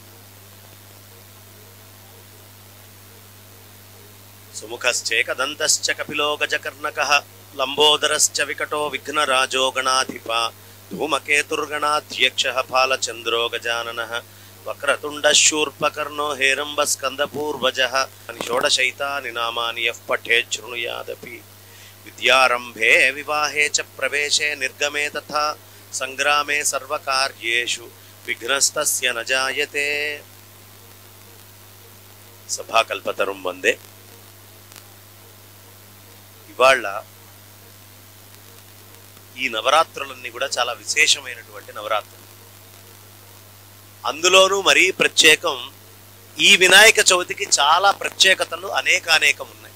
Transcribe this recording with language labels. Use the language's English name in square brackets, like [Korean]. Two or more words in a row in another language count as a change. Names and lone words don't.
[Sanskrit] सुमुखश्चैकदन्तश्च कपिलो गजकर्णकः लम्बोदरश्च विकटो विघ्नराजो गणाधिपा धूमकेतुर्गणाध्यक्षः फालचन्द्रो गजाननः वक्रतुण्डः शूर्पकर्णो हेरम्बस्कन्दपूर्वजः षोडशैतानि नामानि यः पठेत् शृणुयादपि। विद्यारम्भे विवाहे च प्रवेशे निर्गमे तथा संग्रामे सर्वकार्येषु विघ्नस्तस्य न जायते। सभाकल्पतरुं वन्दे। [Telugu] ఇవాళ ఈ నవరాత్రులన్నీ కూడా చాలా విశేషమైనటువంటి నవరాత్రులు. అందులోనూ మరీ ప్రత్యేకం ఈ వినాయక చవితికి చాలా ప్రత్యేకతలు అనేకం ఉన్నాయి.